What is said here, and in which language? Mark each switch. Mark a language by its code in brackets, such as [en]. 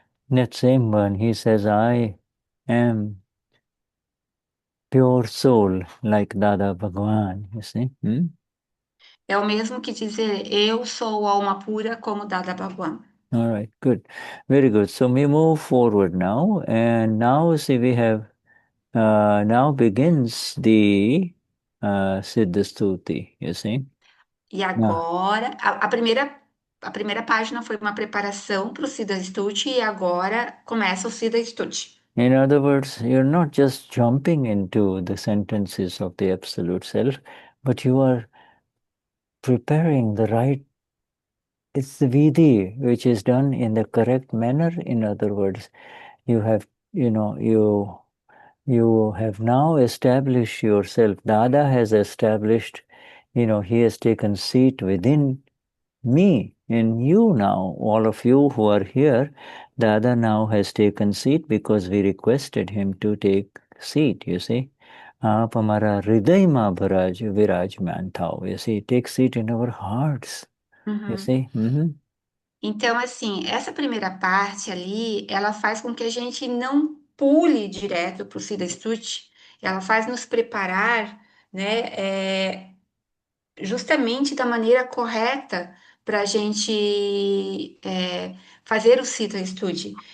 [en] That same one, he says, I am pure soul, like Dada Bhagwan, you see? [pt] É o mesmo que dizer eu sou alma pura como Dada Bhagwan. [en] All right, good. Very good. So we move forward now, and now see we have, now begins the Siddha Stuti, you see? [pt] E [en] Now, [pt] agora, a primeira página foi uma preparação para o Siddha Stuti e agora começa o Siddha Stuti. [en] in other words, you're not just jumping into the sentences of the Absolute Self, but you are preparing the right, it's the Vidhi, which is done in the correct manner. In other words, you have, you have now established yourself. Dada has established, he has taken seat within me, in you now, all of you who are here. Dada now has taken seat because we requested him to take seat, you see. [hi] आप हमारा हृदय में विराजमान था, [en] you see, take seat in our hearts, you Uhum. see. [pt] Então, assim, essa primeira parte ali, ela faz com que a gente não pule direto para o Siddha Stuti, ela faz nos preparar, né, justamente da maneira correta para a gente fazer o Siddha Stuti.